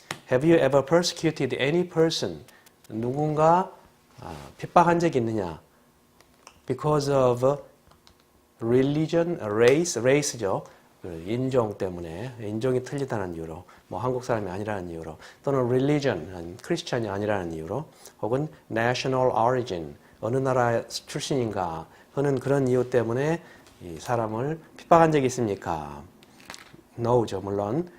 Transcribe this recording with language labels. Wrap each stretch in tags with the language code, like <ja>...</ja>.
<en>Have you ever persecuted any person?</en> <ko>누군가 핍박한 적이 있느냐?</ko> <en>Because of religion, race죠.</en> <ko>인종 때문에, 인종이 틀리다는 이유로, 뭐 한국 사람이 아니라는 이유로, 또는 religion, 크리스천이 아니라는 이유로, 혹은 national origin, 어느 나라 출신인가 하는 그런 이유 때문에 이 사람을 핍박한 적이 있습니까? No죠, 물론.</ko>